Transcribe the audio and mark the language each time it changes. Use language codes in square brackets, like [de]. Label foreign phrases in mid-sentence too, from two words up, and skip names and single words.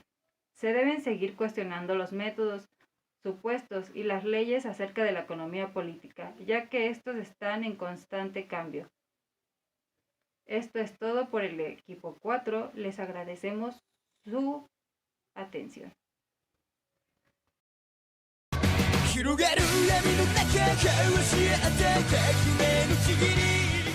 [es] Se deben seguir cuestionando los métodos, supuestos y las leyes acerca de la economía política, ya que estos están en constante cambio. Esto es todo por el equipo 4. Les agradecemos su atención. [ja] 広がる闇の中交わし合った革命のちぎり